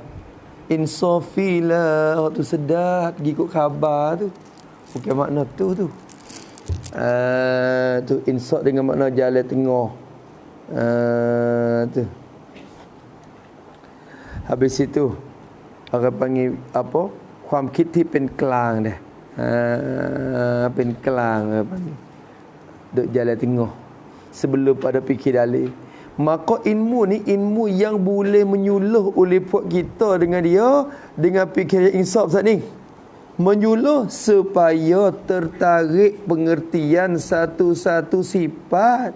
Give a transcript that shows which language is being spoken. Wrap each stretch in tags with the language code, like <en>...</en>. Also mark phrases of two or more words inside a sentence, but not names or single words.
<ms>Insafilah. Waktu sedar. Ikut khabar tu. Bukan makna tu. Tu insaf dengan makna jalan tengah. Tu. Habis itu orang panggil apa?</ms> <th>ความคิดที่เป็นกลางเด้เป็นกลาง</th> <ms>apa ni? Duk jalan tengah sebelum pada fikir dalil. Maka ilmu ni ilmu yang boleh menyuluh oleh puak kita dengan dia dengan fikir yang insaf saat ni. Menyuluh supaya tertarik pengertian satu-satu sifat.</ms>